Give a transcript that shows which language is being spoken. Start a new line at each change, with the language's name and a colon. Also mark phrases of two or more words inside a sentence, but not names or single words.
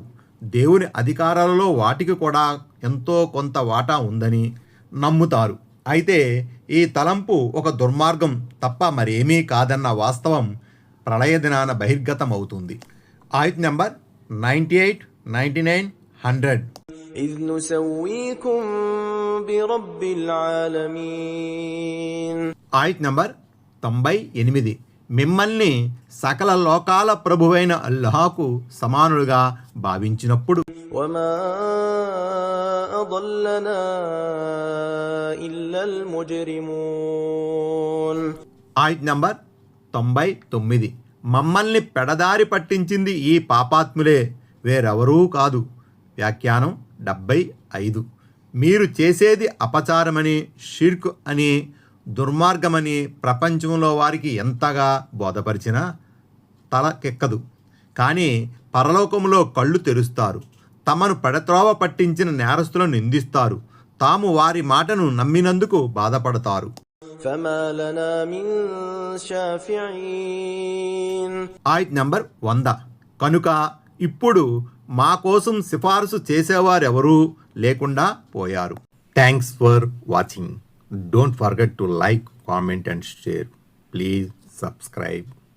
Telugu: దేవుని అధికారాలలో వాటికి కూడా ఎంతో కొంత వాటా ఉందని నమ్ముతారు. అయితే ఈ తలంపు ఒక దుర్మార్గం తప్ప మరేమీ కాదన్న వాస్తవం ప్రళయ దినాన బహిర్గతం అవుతుంది. ఆయత్ నెంబర్ 98, 99, 100.
Arabic: إذ نسويكم برب العالمين.
Telugu: ఆయత్ నెంబర్ 98. మిమ్మల్ని సకల లోకాల ప్రభువైన అల్లాహకు సమానులుగా భావించినప్పుడు
Arabic: وما أضلنا إلا المجرمون.
Telugu: ఆయత్ నంబర్ 99. మమ్మల్ని పెడదారి పట్టించింది ఈ పాపాత్ములే, వేరెవరూ కాదు. వ్యాఖ్యానం 75. మీరు చేసేది అపచారమని, షిర్క్ అని, దుర్మార్గమని ప్రపంచంలో వారికి ఎంతగా బోధపరిచినా తలకెక్కదు. కానీ పరలోకంలో కళ్ళు తెరుస్తారు. తమను పెడత్రోవ పట్టించిన నేరస్తులను నిందిస్తారు. తాము వారి మాటను నమ్మినందుకు బాధపడతారు.
Arabic: فما لنا من شافعين.
Telugu: ఆయత్ నంబర్ 100. కనుక ఇప్పుడు మా కోసం సిఫారసు చేసేవారెవరూ లేకుండా పోయారు.
English: Thanks for watching. Don't forget to like, comment and share. Please subscribe.